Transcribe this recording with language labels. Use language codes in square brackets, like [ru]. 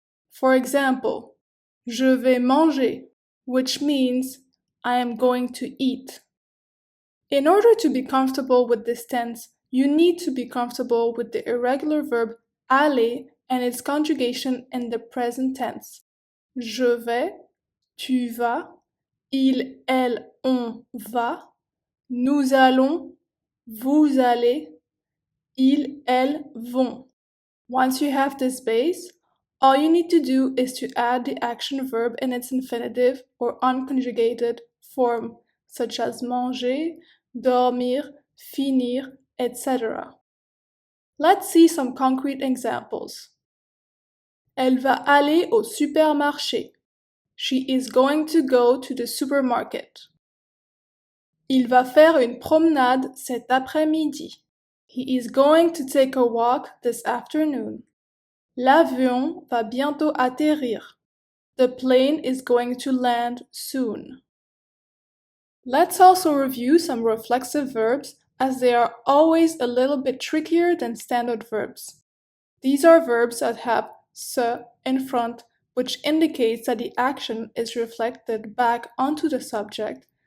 [en] For example, [fr] je vais manger, [en] which means I am going to eat. In order to be comfortable with this tense, you need to be comfortable with the irregular verb aller and its conjugation in the present tense. [fr] Je vais, tu vas, il, elle, on va, nous allons, vous allez, ils, elles vont. [en] Once you have this base, all you need to do is to add the action verb in its infinitive or unconjugated form, such as manger, dormir, finir, etc. Let's see some concrete examples. [fr] Elle va aller au supermarché. [en] She is going to go to the supermarket. [fr] Il va faire une promenade cet après-midi. [en] He is going to take a walk this afternoon. [fr] L'avion va bientôt atterrir. [en] The plane is going to land soon. Let's also review some reflexive verbs, as they are always a little bit trickier than standard verbs. These are verbs that have se in front, which indicates that the action is reflected back onto the subject.